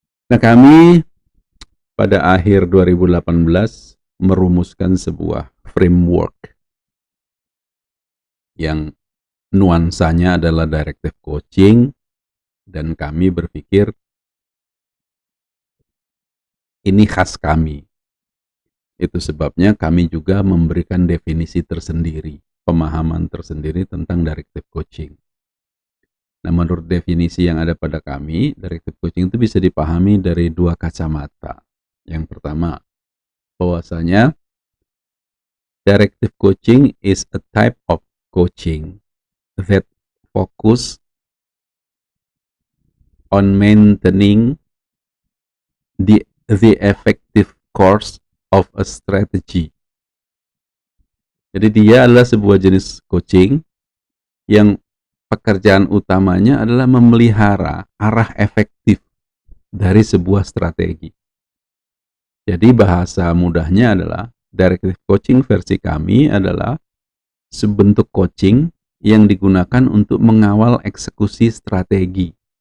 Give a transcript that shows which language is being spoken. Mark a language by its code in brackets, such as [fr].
[id] Nah kami pada akhir 2018 merumuskan sebuah framework yang nuansanya adalah directive coaching, dan kami berpikir ini khas kami. Itu sebabnya kami juga memberikan definisi tersendiri, pemahaman tersendiri tentang directive coaching. Nah, menurut definisi yang ada pada kami, directive coaching itu bisa dipahami dari dua kacamata. Yang pertama, bahwasanya [en] directive coaching is a type of coaching that focus on maintaining the effective course of a strategy. [id] Jadi dia adalah sebuah jenis coaching yang pekerjaan utamanya adalah memelihara arah efektif dari sebuah strategi. Jadi bahasa mudahnya adalah directive coaching versi kami adalah sebentuk coaching yang digunakan untuk mengawal eksekusi strategi.